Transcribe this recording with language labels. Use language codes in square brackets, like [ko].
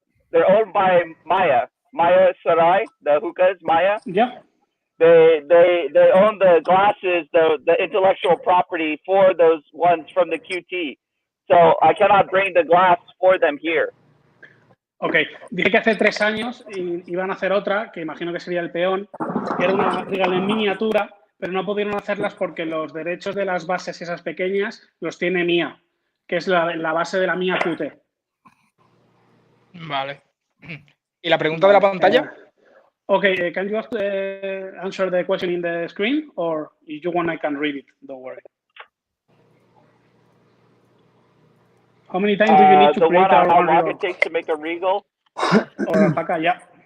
[en] They're owned by Maya Sarai. The hookahs, Maya. Yeah. They own the glasses, the intellectual property for those ones from the QT. So I cannot bring the glass for them here. [es] Ok, dije que hace 3 años iban a hacer otra, que imagino que sería el peón, que era una Regal en miniatura, pero no pudieron hacerlas porque los derechos de las bases esas pequeñas los tiene Mia, que es la base de la Mia QT. Vale. ¿Y la pregunta de la pantalla? [en] Okay, can you answer the question in the screen, or if you want, I can read it. Don't worry. How many times do you need to create how long it takes to make a Regal? Or Alpaca, yeah.